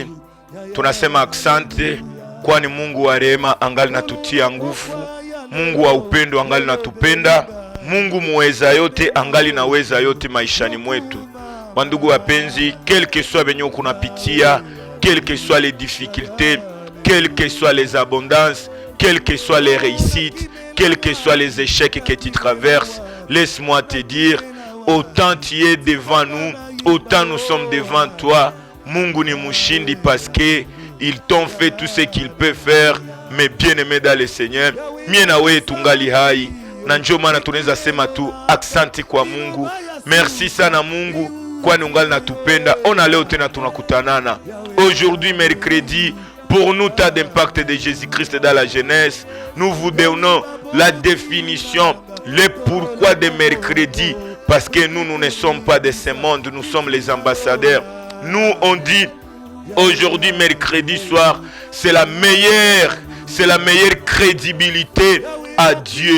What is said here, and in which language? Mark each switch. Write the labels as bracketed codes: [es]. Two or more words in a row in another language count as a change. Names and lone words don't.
[sw] Tunasema asante kwani Mungu wa rehema angali natutia nguvu, Mungu wa upendo angali natupenda, Mungu muweza yote angali naweza yote maishani mwetu. Wandugu wapenzi, [fr] quel que soit [sw] benyo kunapitia, [fr] quel que soit les difficultés, quel que soit les abondances, quel que soit les réussites, quel que soit les échecs que tu traverses, laisse-moi te dire, autant tu es devant nous, autant nous sommes devant toi. [sw] Mungu ni mushindi [fr] parce que ils t'ont fait tout ce qu'ils peuvent faire. Mais bien aimé dans le Seigneur, [sw] mie na we tungali hai, na ndio maana tunaweza sema tu asante kwa Mungu. Merci sana Mungu kwani ungali natupenda. Ona leo tena tunakutanana. [fr] Aujourd'hui mercredi, pour nous tas d'impact de Jésus-Christ dans la jeunesse, nous vous donnons la définition, le pourquoi de mercredi. Parce que nous ne sommes pas de ce monde, nous sommes les ambassadeurs. Nous, on dit, aujourd'hui, mercredi soir, c'est la meilleure crédibilité à Dieu.